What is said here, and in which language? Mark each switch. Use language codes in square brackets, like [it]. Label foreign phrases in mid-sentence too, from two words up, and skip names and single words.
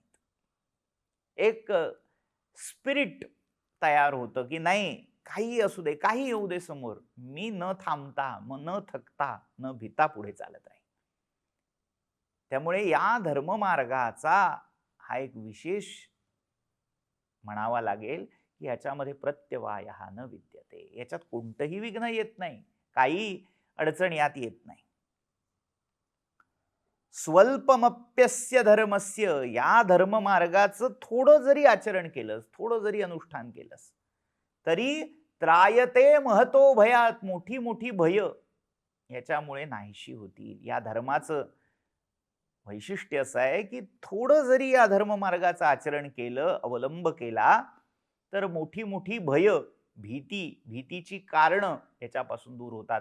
[mr] एक स्पिरिट तयार होतं की नाही, काही असू दे, काही येऊ दे समोर, मी न थांबता, न थकता, न भिता पुढे चालत राहील. त्यामुळे या धर्ममार्गाचा हा एक विशेष म्हणावा लागेल की याच्यामध्ये [sa] प्रत्यवायः न विद्यते. [mr] याच्यात कोणतंही विघ्न येत नाही, काही अडचण यात येत नाही. [sa] स्वल्पमप्यस्य धर्मस्य, [mr] या धर्ममार्गाचं थोडं जरी आचरण केलंस, थोडं जरी अनुष्ठान केलंस, तरी [sa] त्रायते महतो भयात, [mr] मोठी मोठी भय याच्यामुळे नाहीशी होतील. या धर्माचं वैशिष्ट्य असं आहे की थोडं जरी या धर्ममार्गाचं आचरण केलं, अवलंब केला, तर मोठी मोठी भय, भीतीची कारणं याच्यापासून दूर होतात.